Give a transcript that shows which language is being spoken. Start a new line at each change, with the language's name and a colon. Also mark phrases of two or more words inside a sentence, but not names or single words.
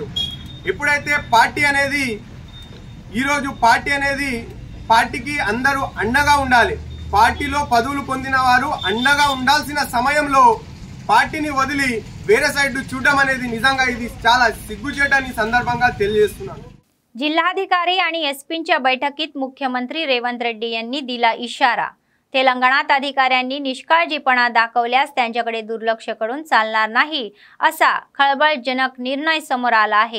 Telugu: ఎప్పుడైతే పార్టీ అనేది ఈ రోజు పార్టీకి అందరూ అండగా ఉండాలి। పార్టీలో పదవులు పొందిన వారు అండగా ఉండాల్సిన సమయంలో పార్టీని వదిలి వేరే సైడ్ చూడడం అనేది నిజంగా ఇది చాలా సిగ్గుచేటని సందర్భంగా తెలియజేస్తున్నాను।
Marathi: जिल्हाधिकारी आणि एसपींच्या बैठकीत मुख्यमंत्री रेवंत रेड्डी यांनी दिला इशारा। तेलंगणात अधिकाऱ्यांनी निष्काळजीपणा दाखवल्यास त्यांच्याकडे दुर्लक्ष करून चालणार नाही असा खळबळजनक निर्णय समोर आला आहे।